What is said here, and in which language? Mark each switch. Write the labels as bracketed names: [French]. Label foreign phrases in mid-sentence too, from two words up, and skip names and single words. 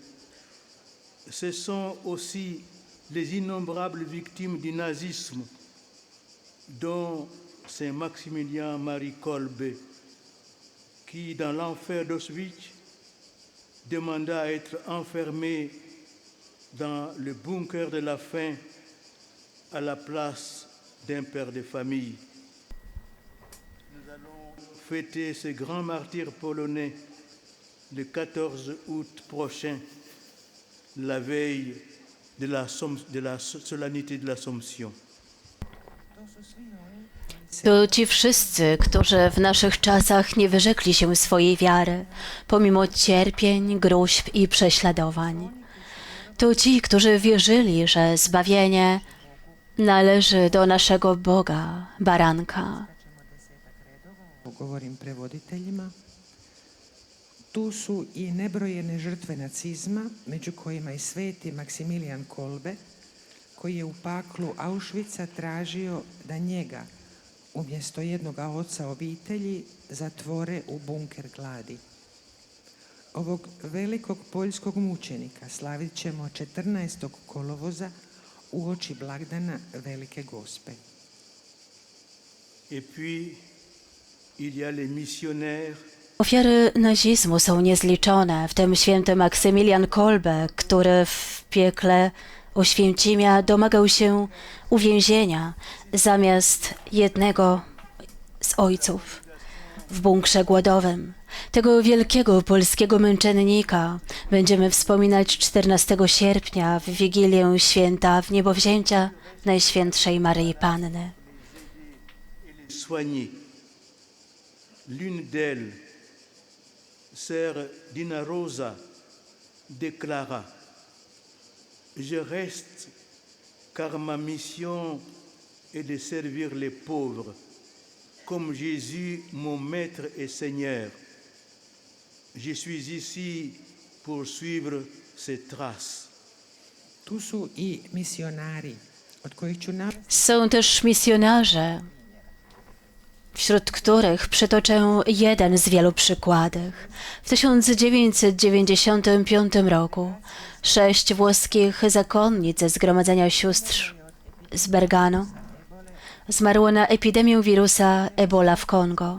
[French] Ce sont aussi les innombrables victimes du nazisme, dont Saint Maximilien Marie Kolbe, qui, dans l'enfer d'Auschwitz, demanda à être enfermé dans le bunker de la faim à la place d'un père de famille. Nous allons fêter ce grand martyr polonais le 14 août prochain, la veille de la solennité de l'Assomption. [Polish] To ci wszyscy, którzy w naszych czasach nie wyrzekli się swojej wiary, pomimo cierpień, gróźb i prześladowań. To ci, którzy wierzyli, że zbawienie należy do naszego Boga, baranka. [Croatian] Govorim prevoditeljima. Tu su i nebrojene žrtve nacizma, među kojima i sveti Maksimilijan Kolbe, koji je u paklu Auschwitza tražio da njega, umjesto jednoga oca obitelji, zatvore u bunker gladi. Ovog velikog poljskog mučenika slavit ćemo 14. kolovoza uoči blagdana Velike Gospe. [French] Et puis, il y a les missionnaires. [Polish] Ofiary nazizmu są niezliczone, w tym święty Maksymilian Kolbe, który w piekle Oświęcimia domagał się uwięzienia zamiast jednego z ojców w bunkrze głodowym. Tego wielkiego polskiego męczennika będziemy wspominać 14 sierpnia w Wigilię Święta Wniebowzięcia Najświętszej Maryi Panny. [French] L'une d'elles, sœur Dina Rosa, déclara: je reste car ma mission est de servir les pauvres, comme Jésus, mon Maître et Seigneur. Je suis ici pour suivre ses traces. [Croatian] Tu su i misionari, od kojih ću [Polish] Są też misjonarze, wśród których przytoczę jeden z wielu przykładów. W 1995 roku 6 włoskich zakonnic ze Zgromadzenia Sióstr z Bergamo zmarło na epidemię wirusa Ebola w Kongo.